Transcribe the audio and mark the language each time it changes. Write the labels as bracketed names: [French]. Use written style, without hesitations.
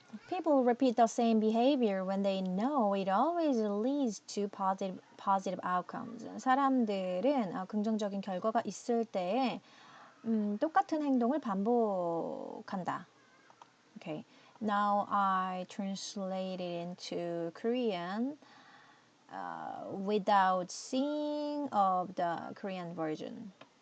[English] People repeat the same behavior when they know it always leads to positive outcomes. [Korean] 사람들은 긍정적인 결과가 있을 때에 똑같은 행동을 반복한다. [English] Okay. Now I translate it into Korean without seeing of the Korean version.